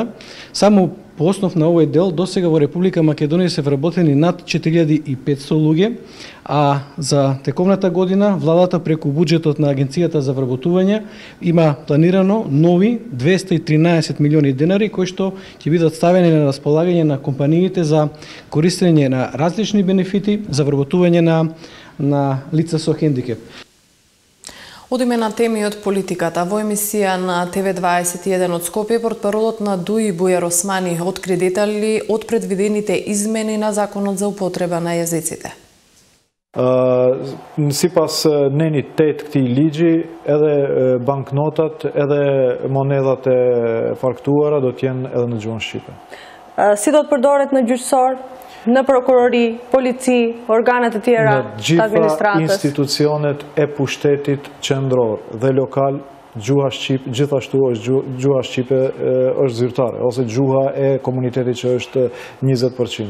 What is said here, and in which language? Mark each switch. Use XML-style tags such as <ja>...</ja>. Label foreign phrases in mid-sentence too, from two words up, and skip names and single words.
<mk>Само по основ на овој дел досега во Република Македонија се вработени над 4500 луѓе, а за тековната година владата преку буџетот на Агенцијата за вработување има планирано нови 213 милиони денари кои што ќе бидат ставени на располагање на компаниите за користење на различни бенефити за вработување на лица со хендикеп. Одиме на теми од политиката. Во емисија на ТВ21 од Скопје, портпаролот на ДУИ Бујар Османи откри детали од предвидените измени на Законот за употреба на јазиците.</mk> <sq>Sipas neni tet këtij ligji, edhe banknotat, edhe monedat e faktuara do të jenë edhe në gjuhën shqipe. Si do të përdoret në gjyqësor, në prokurori, polici, organet e tjera të administratës? Në gjitha institucionet e pushtetit qendror dhe lokal, gjuha shqipe, gjithashtu është gjuha shqipe është zyrtare, ose gjuha e komunitetit që është 20%.</sq>